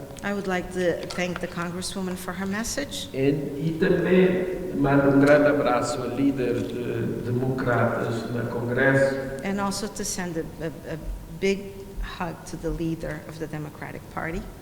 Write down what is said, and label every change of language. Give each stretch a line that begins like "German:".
English: I would like to thank the Congresswoman for her message.
Portuguese: e também mando grande abraço ao líder de democratas no Congresso
English: And also to send a big hug to the leader of the Democratic Party.